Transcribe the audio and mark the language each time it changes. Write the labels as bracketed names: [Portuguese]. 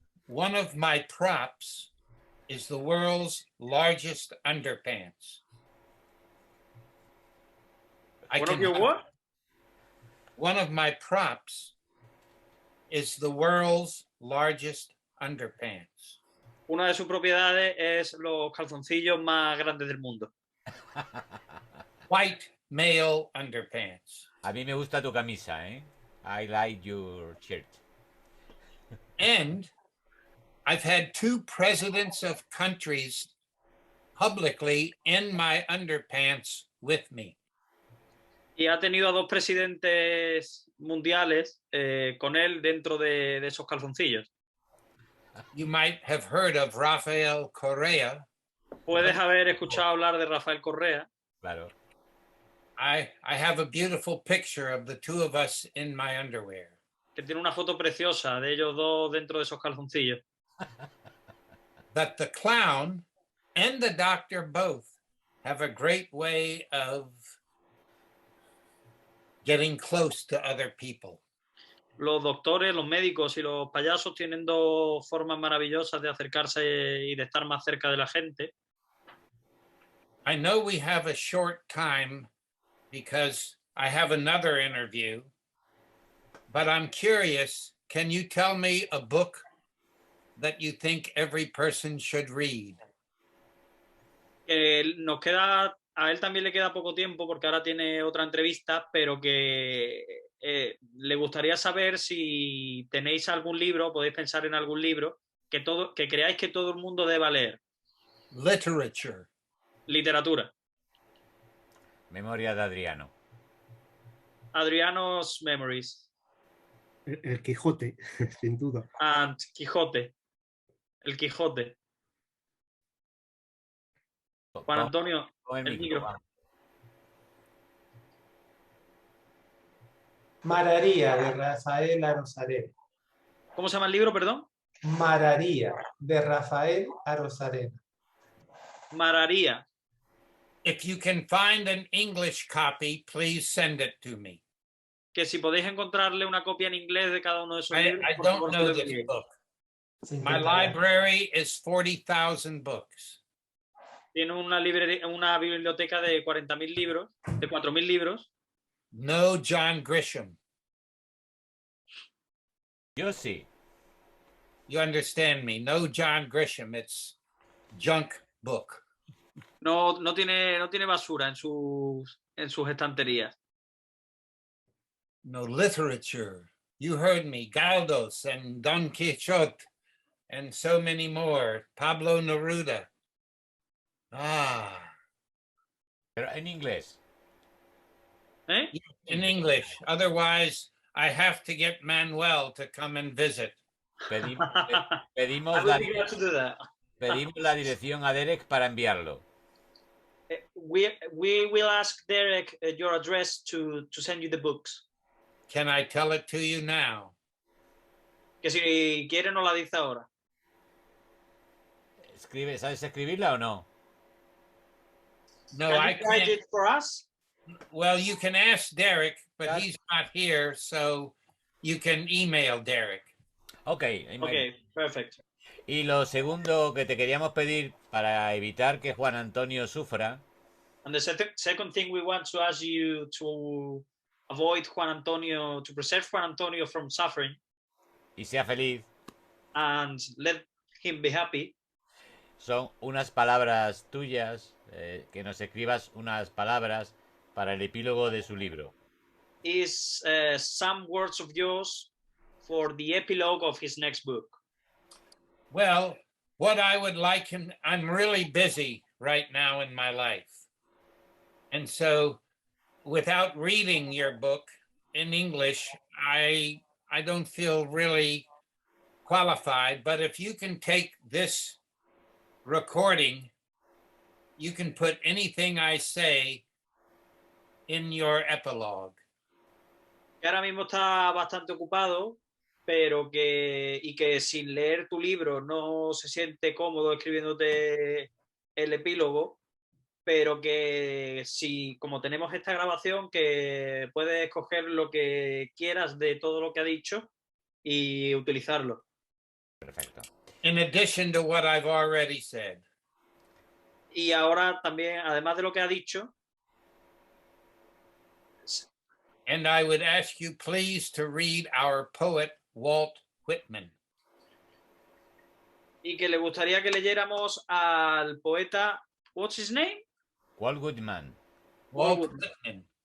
[English] One of my props is the world's largest underpants. One of my props is the world's largest underpants. [Spanish] Una de sus propiedades es los calzoncillos más grandes del mundo. [English] White male underpants. [Spanish] A mí me gusta tu camisa, ¿eh? [English] I like your shirt. And I've had 2 presidents of countries publicly in my underpants with me. [Spanish] Y ha tenido a 2 presidentes mundiales con él dentro de esos calzoncillos. [English] You might have heard of Rafael Correa. [Spanish] Puedes haber escuchado hablar de Rafael Correa. Claro. [English] I have a beautiful picture of the 2 of us in my underwear. [Spanish] Que tiene una foto preciosa de ellos 2 dentro de esos calzoncillos. [English] But the clown and the doctor both have a great way of getting close to other people. [Spanish] Los doctores, los médicos y los payasos tienen 2 formas maravillosas de acercarse y de estar más cerca de la gente. [English] I know we have a short time because I have another interview, but I'm curious, can you tell me a book that you think every person should read? [Spanish] A él también le queda poco tiempo porque ahora tiene otra entrevista, pero que le gustaría saber si tenéis algún libro, podéis pensar en algún libro que creáis que todo el mundo deba leer. [English] Literature. [Spanish] Literatura. Memoria de Adriano. [English] Adriano's Memories. [Spanish] El Quijote, sin duda. [English] And Quijote. El Quijote. [Spanish] Juan Antonio, el micro. Mararía, de Rafael Arozarena. ¿Cómo se llama el libro, perdón? Mararía, de Rafael Arozarena. Mararía. [English] If you can find an English copy, please send it to me. [Spanish] Que si podéis encontrarle una copia en inglés de cada uno de esos libros. [English] I don't know this book. My library is 40,000 books. [Spanish] Tiene una biblioteca de 40.000 libros, de 4.000 libros. [English] No John Grisham. [Spanish] Yo sí. [English] You understand me? No John Grisham. It's junk book. [Spanish] No tiene basura en sus estanterías. [English] No, literature. You heard me. Gaudos and Don Quixote and so many more. Pablo Neruda. Ah. [Spanish] Pero en inglés. ¿Eh? [English] In English. Otherwise, I have to get Manuel to come and visit. [Spanish] Pedimos [English] I would be glad to do that. [Spanish] pedimos la dirección a Derek para enviarlo. [English] We will ask Derek your address to send you the books. Can I tell it to you now? [Spanish] Que si quiere nos la dice ahora. ¿Sabes escribirla o no? [English] No, Can I you write can't. it for us? Well, you can ask Derek, but Yes. he's not here, so you can email Derek. Ok. Okay, perfect. [Spanish] Y lo segundo que te queríamos pedir para evitar que Juan Antonio sufra, [English] And the second thing we want to ask you to avoid to preserve Juan Antonio from suffering [Spanish] y sea feliz, [English] and let him be happy, [Spanish] son unas palabras tuyas, que nos escribas unas palabras para el epílogo de su libro. [English] is some words of yours for the epilogue of his next book. Well, what I would like him, I'm really busy right now in my life. And so without reading your book in English, I don't feel really qualified, but if you can take this recording, you can put anything I say in your epilogue. [Spanish] Que ahora mismo está bastante ocupado, pero que sin leer tu libro no se siente cómodo escribiéndote el epílogo, pero que si, como tenemos esta grabación, que puedes escoger lo que quieras de todo lo que ha dicho y utilizarlo. Perfecto. [English] In addition to what I've already said. [Spanish] Y ahora también, además de lo que ha dicho, [English] And I would ask you please to read our poet, Walt Whitman. [Spanish] y que le gustaría que leyéramos al poeta, [English] what's his name? Walt Whitman. Walt Whitman.